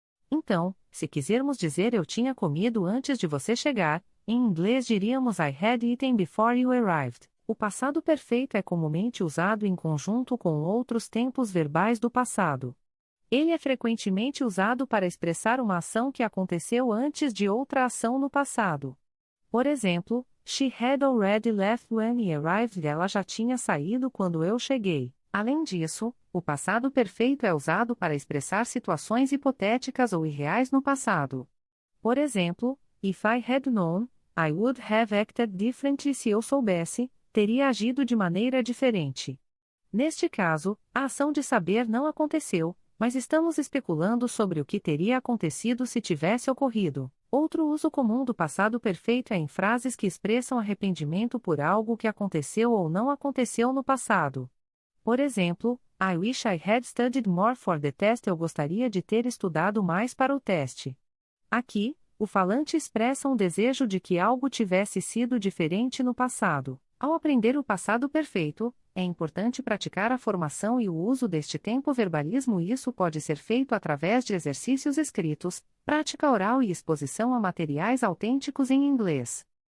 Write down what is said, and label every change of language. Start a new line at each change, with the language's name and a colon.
Portuguese: Então, se quisermos dizer eu tinha comido antes de você chegar, em inglês diríamos
English: I had eaten before you arrived.
Portuguese: O passado perfeito é comumente usado em conjunto com outros tempos verbais do passado. Ele é frequentemente usado para expressar uma ação que aconteceu antes de outra ação no passado. Por exemplo,
English: she had already left when he arrived.
Portuguese: Ela já tinha saído quando eu cheguei. Além disso, o passado perfeito é usado para expressar situações hipotéticas ou irreais no passado. Por exemplo,
English: if I had known, I would have acted differently.
Portuguese: Se eu soubesse, teria agido de maneira diferente. Neste caso, a ação de saber não aconteceu, mas estamos especulando sobre o que teria acontecido se tivesse ocorrido. Outro uso comum do passado perfeito é em frases que expressam arrependimento por algo que aconteceu ou não aconteceu no passado. Por exemplo,
English: I wish I had studied more for the test.
Portuguese: Eu gostaria de ter estudado mais para o teste. Aqui, o falante expressa um desejo de que algo tivesse sido diferente no passado. Ao aprender o passado perfeito, é importante praticar a formação e o uso deste tempo verbalismo. Isso pode ser feito através de exercícios escritos, prática oral e exposição a materiais autênticos em inglês.